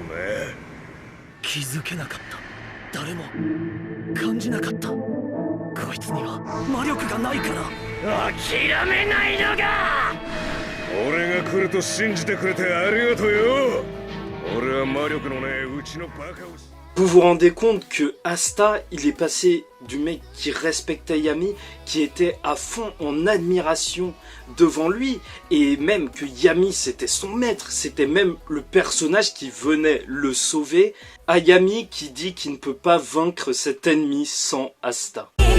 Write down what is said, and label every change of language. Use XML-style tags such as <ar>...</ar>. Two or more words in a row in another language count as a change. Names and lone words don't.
<ja>気づけなかった。誰も感じなかった。こいつには魔力がないから。諦めないのが。俺が来ると信じてくれてありがとうよ。俺は魔力のねえうちのバカを。</ja> <fr>Vous vous rendez compte que Asta, il est passé du mec qui respectait Yami, qui était à fond en admiration devant lui, et même que Yami c'était son maître, c'était même le personnage qui venait le sauver, à Yami qui dit qu'il ne peut pas vaincre cet ennemi sans Asta.</fr>